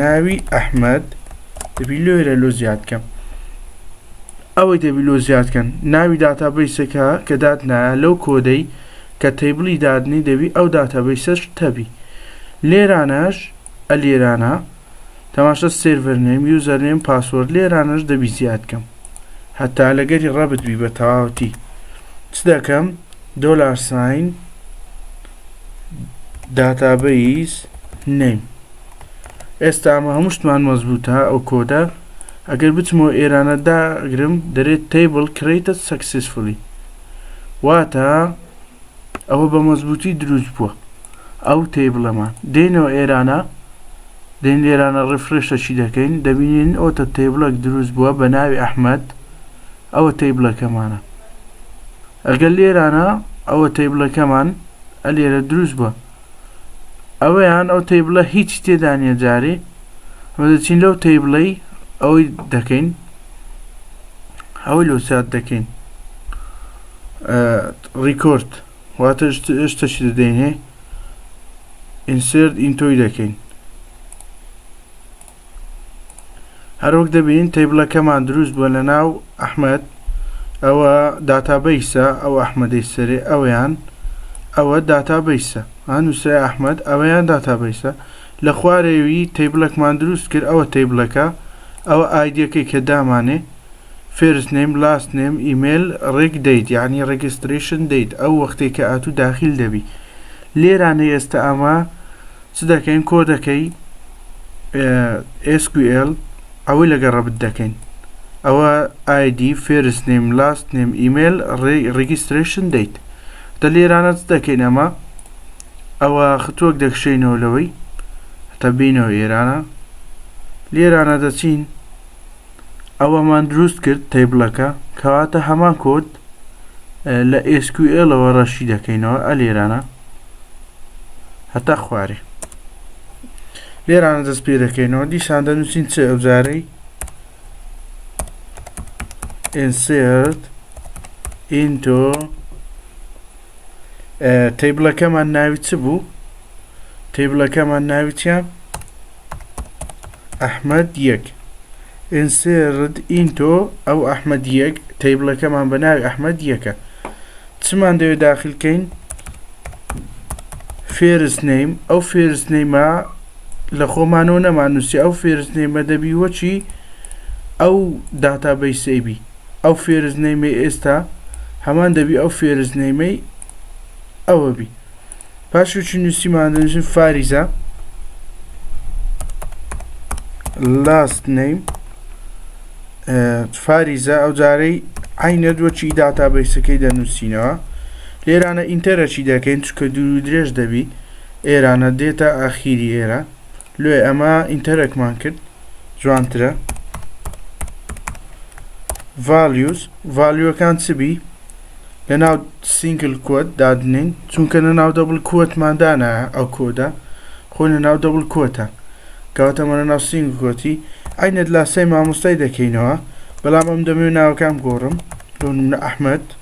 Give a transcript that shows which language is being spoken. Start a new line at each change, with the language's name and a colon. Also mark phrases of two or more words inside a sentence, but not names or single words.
Central Kurdish: ناوی ئەحمەد دەبی لێرە لۆ زیادکەم ئەوەی دەبی لۆ زیادکەن ناوی داتابەیسەکە کە دادنایە لەو کۆدەی کە تەیبڵی دادنی دەبی ئەو داتابەیسەش تەبی لێرانەش ئەلێرانە تەماشە
English: server name user name password
Central Kurdish: لێرانەش دەبی زیادکەم هەتا لەگەری ڕەبت بی بە تەواوەتی چ دەکەم $sign
English: database name
Central Kurdish: ئێستا ئەمە هەموو شتمان مەزبووتە ئەو کۆدە ئەگەر بچمەوە ئێرانە داگرم دەرێت
English: table created
Central Kurdish: successfully واتە ئەوە بە مەزبووتی دروست بووە ئەو تێبڵەمان دێنەوە ئێرانە دێن لێرانە ڕفرێشەشی دەکەین دەبینین ئۆتە تێبڵێک دروست بووە بە ناوی ئەحمەد ئەوە تێبڵەکەمانە ئەگەر لێرانە ئەوە تێبڵەکەمان ئەلێرە دروست بووە ئەوەیان ئەو تێبڵە هیچ تێدا نیە جارێ ئەمە دەچین لەو تێبڵەی ئەوەی دەکەین ئەوەی لۆ سات دەکەین ریکۆرد واتە شتەشی دەدەین هێ
English: insert into
Central Kurdish: دەکەین هەروەک دەبین تێبڵەکەمان دروست بووە لە ناو ئەحمەد ئەوە داتابەیسە ئەو ئەحمەدەی سەرێ ئەوەیان ئەوە داتابەیسە هەنووسە ئەحمەد ئەوەیان داتابەیسە لە خوارێوی تێبڵەکمان دروست کرد ئەوە تێبڵەکە ئەوە ئایدیەکەی کە دامانێ
English: first name last name email reg date
Central Kurdish: یعنی
English: registration date
Central Kurdish: ئەو وەختێک کە ئاتوو داخل دەبی لێرانە ئێستا ئەمە چ دەکەین کۆدەکەی SQL ئەوەی لەگە ڕەبت دەکەین ئەوە
English: ID first name last name email registration date
Central Kurdish: دە لێرانە چ دەکەین ئەمە ئەوە خطوەک دەکشینەوە لەوەی هەتا بینەوە لێرانە دەچین ئەوەمان دروست کرد تێبڵەکە کەواتە هەمان کۆد لە SQL ئەوە ڕەشی دەکەینەوە ئەلێرانە هەتا خوارێ لێرانە دەست پێ دەکەینەوە دیسان دەنووسین چ ئەوجارەی
English: insert into
Central Kurdish: تێبڵەکەمان ناوی چ بوو تێبڵەکەمان ناوی چیان ئەحمەد یەک
English: insert into
Central Kurdish: ئەو ئەحمەد یەک تێبڵەکەمان بە ناوی ئەحمەد یەکە چمان دەوێت داخلکەین
English: first name
Central Kurdish: ئەو
English: first name
Central Kurdish: لە خۆمانەوە نەمانووسی ئەو
English: first name
Central Kurdish: دەبی وەچی ئەو داتابەیسەی بی ئەو
English: first name
Central Kurdish: ئێستا هەمان دەبی ئەو فێرزنەیمەی ئەوە بی پاش وچی نووسیمان دەنووسین فاریزە
English: last name
Central Kurdish: فاریزە ئەو جارەی عینە دووەچی داتابەیسەکەی دەنووسینەوە لێرانە ئینتەرەچی دەکەین چکە دوور و درێژ دەبی ئێرانە دێتە ئاخیری ئێرە لێ ئەمە ئینتەرەکمان کرد جوانترە values valueەکان چبی لەناو
English: single quote
Central Kurdish: دادنین چونکە لەناو دەبڵ کۆتماندانە ئەو کۆدا خۆی لەناو دەبڵ کۆتە کەواتەمە لەناو سینگل کۆتی عینەت لاسەی مامۆستای دەکەینەوە بەڵام ئەم دەمێ ناوەکەم گۆڕم بۆ نمونە ئەحمەد